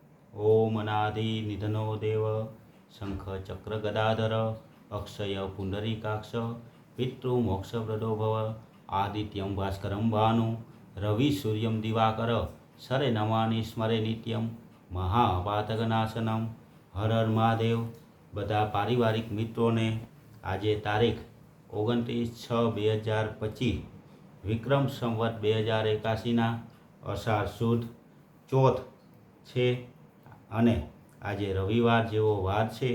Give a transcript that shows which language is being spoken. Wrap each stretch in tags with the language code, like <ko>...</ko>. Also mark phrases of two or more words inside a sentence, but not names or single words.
<sa>ओम अनादि निधनो देव शंख चक्र गदाधर अक्षय पुंडरीकाक्ष पितृमोक्षप्रदो भव आदित्यं भास्करं भानु रवि सूर्यं दिवाकर सरे नमानि स्मरे नित्यं महापातकनाशनम।</sa> <hi>हर हर महादेव।</hi> <gu>બધા પારિવારિક મિત્રોને આજે તારીખ 29/6/2025 વિક્રમ સંવત 2081ના અષાઢ સુદ ચોથ છે અને આજે રવિવાર જેવો વાર છે।</gu>